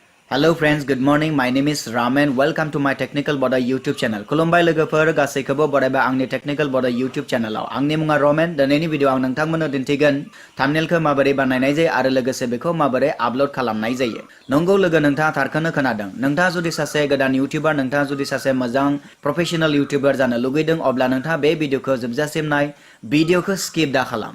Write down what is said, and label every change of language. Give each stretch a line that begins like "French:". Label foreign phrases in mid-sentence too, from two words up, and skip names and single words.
English: Hello friends, good morning. My name is Ramen. Welcome to my Technical Bodo YouTube channel.
Bodo: Kulumbai logofor gaसैखौबो बरायबा आंनि Technical Bodo YouTube channelआव आंनि मुङा Ramen. दिनैनि भिडिअ आं नोंथांमोननो दिन्थिगोन थाम्बनेलखौ माबोरै बानायनाय जायो आरो लोगोसे बेखौ माबोरै आपल'ड खालामनाय जायो। नंगौ लोगो नोंथाङा थारखौनो खोनादों। नोंथाङा जुदि सासे गोदान इउटिउबार, नोंथाङा जुदि सासे मोजां
English: professional YouTuber
Bodo: जानो लुगैदों अब्ला नोंथाङा बे भिडिअखौ जोबजासिम नाय, भिडिअखौ स्किप दा खालाम।